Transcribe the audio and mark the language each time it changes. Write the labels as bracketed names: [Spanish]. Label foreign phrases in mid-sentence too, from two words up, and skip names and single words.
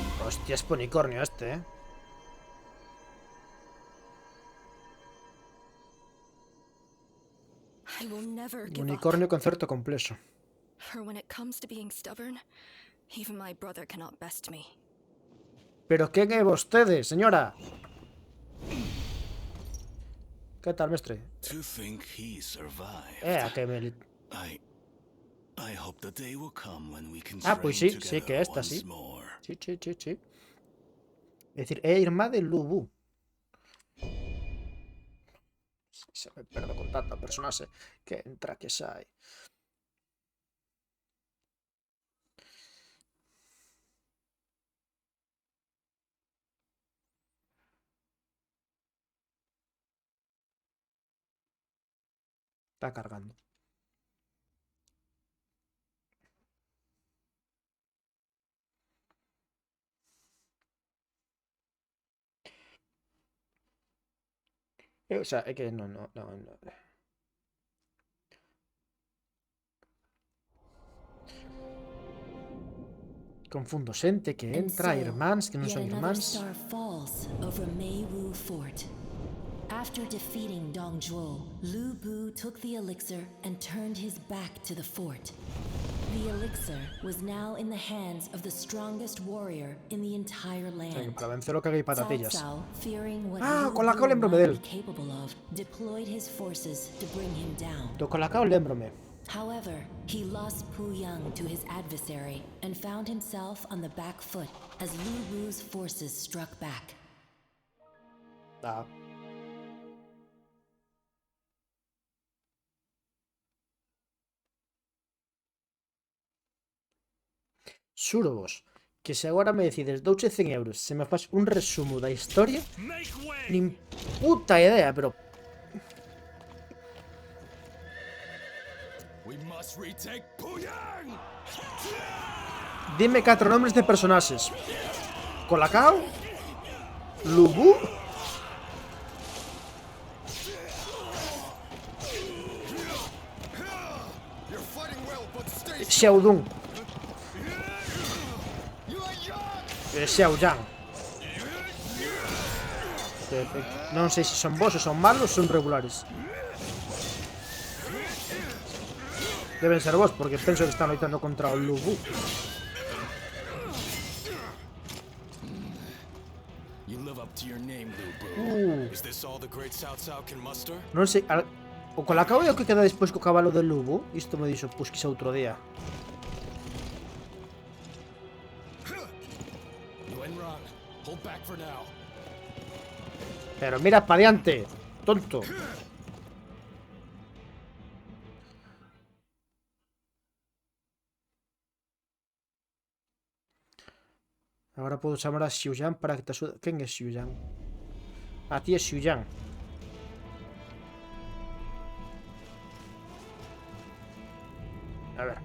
[Spanish] Hostia, es unicornio este, ¿eh? [English] I will never give [Spanish] Unicornio [English] up. [Galician] concerto completo. [English] For when it comes to being stubborn, even my brother cannot best me. [Spanish] ¿Pero qué que ustedes, señora? ¿Qué tal, mestre? [English] To think he survived. [Spanish] A que me... [English] I hope the day will come when we can [Spanish] Ah, pues sí, [English] train [Spanish] sí que [English] together [Spanish] esta, [English] once [Spanish] sí. [English] more. [Spanish] Sí. Es decir, irmá de Lubu. [Galician] Se me perdo con tanto personaje que entra que sai. [Spanish] Está cargando. O sea, es que no. Confundo xente que entra, irmáns, que non son irmáns. [English] Star falls over Meiwu Fort. After defeating Dong Zhuo, Lu Bu took the elixir and turned his back to the fort. The elixir was now in the hands of the strongest warrior in the entire land. [Spanish] Para vencerlo que hay Cao patatillas. [English] Cao, fearing what Ah, Lu [Spanish] con la [English] Bu [Galician] Cao lembrome [English] might [Spanish] del. [English] be capable of, deployed his forces to bring him down. [Galician] Do Colacao lembrome. [English] However, he lost Pu Yang to his adversary and found himself on the back foot as Lu Bu's forces struck back. Ah. [Galician] Xúrovos que se agora me decides douche 100 euros se me faz un resumo da historia nin puta idea, pero [English] We must retake Puyang! [Spanish] dime 4 nombres de personaxes. Colacao, Lubu, [English] You're fighting well, but stay [Galician] Xiaodun, Xiaoyang. Non sei se son bons ou son malos ou son regulares. Deben ser vos, porque penso que están loitando contra o Lubu. [English] You live up to your name, Lu Bu. Is this all the great Cao Cao can muster? [Galician] Non sei, o Colacao é o que queda despois co cabalo de Lubu. Isto me dixo, pois que xa outro día. [English] Yuanrong, hold back for now. [Galician] Pero mira pa diante, tonto. Agora podo chamar a Xiuyan para que te axude. Quen é Xiuyan? A ti é Xiuyan. A ver.